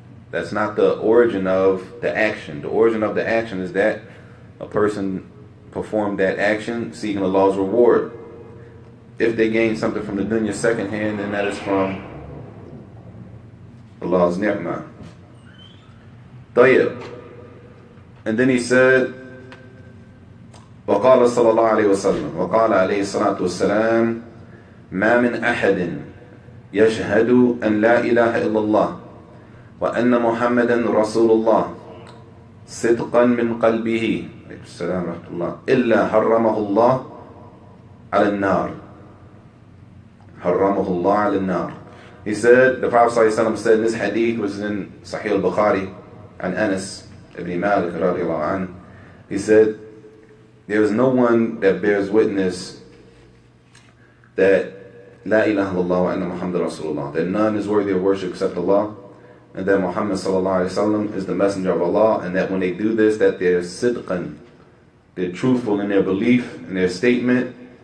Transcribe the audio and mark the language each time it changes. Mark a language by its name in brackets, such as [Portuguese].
[English] That's not the origin of the action. The origin of the action is that a person performed that action seeking Allah's reward. If they gain something from the dunya secondhand, then that is from Allah's ni'mah. [Arabic] طيب. [English] And then he said, [Arabic] وقال صلى الله عليه وسلم وقال عليه الصلاة والسلام ما من أحد يشهد أن لا إله إلا الله وأن محمدا رسول الله صدقا من قلبه السلام ورحمة الله إلا حرمه الله على النار. حرمه الله على النار. [English] He said, the Prophet ﷺ said in this hadith, which is in Sahih al-Bukhari, and Anas ibn Malik radiallahu anhu, he said, there is no one that bears witness that [Arabic] La ilaha illallah wa anna Muhammad Rasulullah, [English] that none is worthy of worship except Allah, and that Muhammad sallallahu alaihi wasallam is the messenger of Allah, and that when they do this, that they're sidqan, they're truthful in their belief, in their statement,